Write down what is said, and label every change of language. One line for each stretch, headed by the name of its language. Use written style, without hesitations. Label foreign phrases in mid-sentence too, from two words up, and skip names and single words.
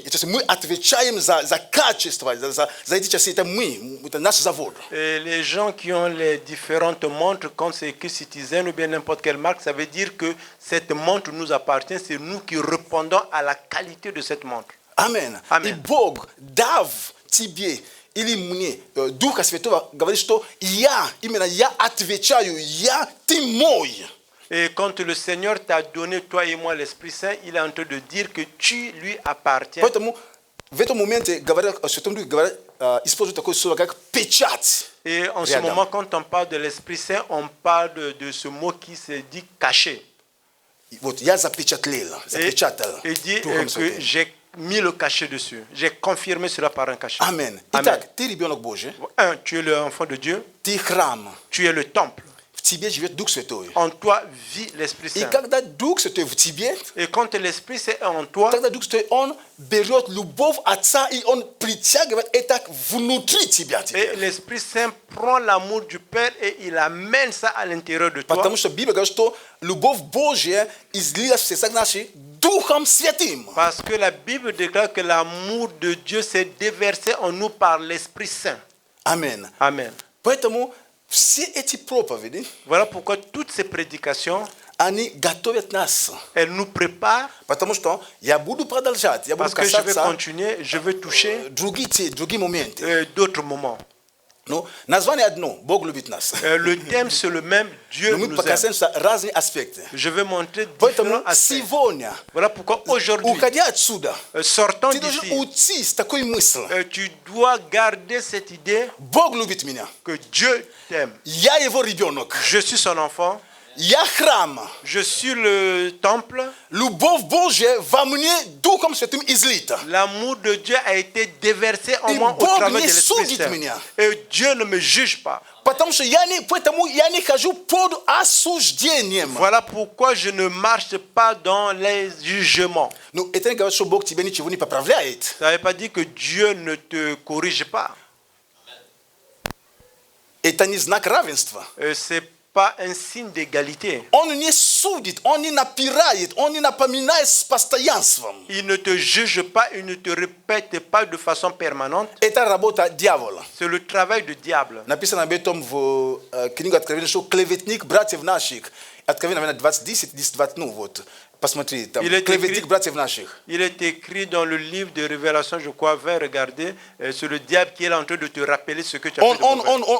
Russian: Мы отвечаем за качество, за эти часы, это мы, это наш завод.
French: Et les gens qui ont les différentes montres, quand c'est écrit Citizen ou bien n'importe quelle marque, ça veut dire que cette montre nous appartient, c'est nous qui répondons à la qualité de cette montre. Amen. Amen.
Russian: И Бог дав тебе или мне Духа Святого говорит, что именно я отвечаю, ты мой.
French: Et quand le Seigneur t'a donné, toi et moi, l'Esprit Saint, il est en train de dire que tu lui appartiens.
Russian: Поэтому в этом моменте говорят, Святом Духе говорят, используют такое слово, как печать.
French: Et en ce moment, quand on parle de l'Esprit Saint, on parle de ce mot qui se dit caché.
Russian: Вот я запечатал.
French: Et dit que j'ai mis le cachet dessus. J'ai confirmé cela par un cachet.
Russian: Amen. Итак, ты ребенок Божий.
French: Tu es l'enfant de Dieu.
Russian: Ты храм.
French: Tu es le temple.
Russian: В тебе живет Дух Святой.
French: En toi vit l'Esprit
Russian: И
French: Saint.
Russian: когда Дух Святой в тебе,
French: et quand l'Esprit Saint est en toi,
Russian: тогда Дух Святой, он берет любовь Отца и он притягивает это внутри тебя.
French: Et l'Esprit Saint prend l'amour du Père et il amène ça à l'intérieur de toi.
Russian: Потому что Библия говорит, что любовь Божья излилась в сердца наши Духом Святым.
French: Parce que la Bible déclare que l'amour de Dieu s'est déversé en nous par l'Esprit Saint. Amen. Amen.
Russian: Поэтому все эти проповеди,
French: voilà pourquoi toutes ces prédications,
Russian: они готовят нас.
French: Elles nous préparent.
Russian: Потому что я буду продолжать, я буду касаться,
French: je vais continuer, je vais toucher
Russian: другие моменты.
French: D'autres moments.
Russian: Ну, название одно, Бог любит нас.
French: Le thème c'est le même, Dieu nous aime.
Russian: Разные аспекты.
French: Je vais montrer différents aspects.
Russian: Сегодня,
French: voilà pourquoi aujourd'hui,
Russian: уходя отсюда,
French: sortant
Russian: ты должен уйти с такой мыслью.
French: Tu dois garder cette idée.
Russian: Бог любит меня.
French: Que Dieu t'aime.
Russian: Я его ребенок.
French: Je suis son enfant.
Russian: Я храм.
French: Je suis le temple.
Russian: Любовь Божья во мне Духом Святым излита.
French: L'amour de Dieu a été déversé en moi au travers de l'Esprit Saint. Et Dieu ne me juge pas.
Russian: Потому что поэтому я не хожу под осуждением.
French: Voilà pourquoi je ne marche pas dans les jugements.
Russian: Ну, это не говорит, что Бог тебе ничего не поправляет.
French: Ça ne veut pas dire que Dieu ne te corrige pas.
Russian: Это не знак равенства.
French: C'est pas un signe d'égalité.
Russian: Он не судит, он не напирает, он не напоминает с постоянством.
French: Il ne te juge pas, il ne te répète pas de façon permanente.
Russian: Это работа дьявола.
French: C'est le travail du diable.
Russian: Написано об этом в книге Откровения, что клеветник братьев наших. Откровение, наверное, 20, 10, ну вот. Посмотри, там, клеветник братьев наших.
French: Il est écrit dans le livre de Révélation, je crois, vers regarder, c'est le diable qui est là en train de te rappeler ce que tu as fait de mauvais.